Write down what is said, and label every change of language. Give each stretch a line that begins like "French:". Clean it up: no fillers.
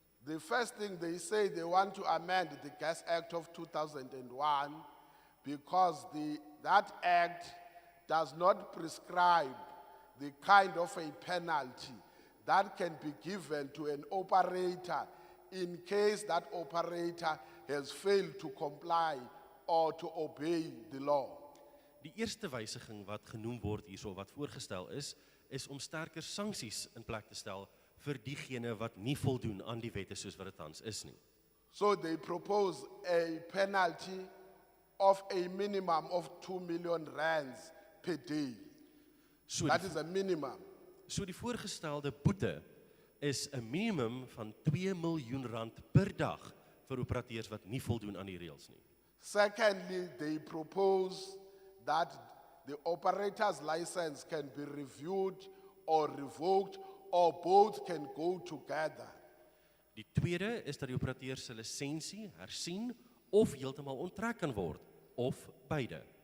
English: The first thing they say, they want to amend the Gas Act of 2001 because that act does not prescribe the kind of a penalty that can be given to an operator in case that operator has failed to comply or to obey the law.
Afrikaans: Die eerste wysiging wat genoem word hierso, wat voorgestel is om sterker sanksies in plek te stel vir diegene wat nie voldoen aan die wette soos wat dit tans is nie.
English: So they propose a penalty of a minimum of 2 million rands per day. So That
Afrikaans: die,
English: is a minimum.
Afrikaans: so die voorgestelde boete is 'n minimum van 2 miljoen rand per dag vir operateurs wat nie voldoen aan die reëls nie.
English: Secondly, they propose that the operator's license can be reviewed or revoked, or both can go together.
Afrikaans: Die tweede is dat die operateur se lisensie hersien of heeltemal onttrek kan word, of beide.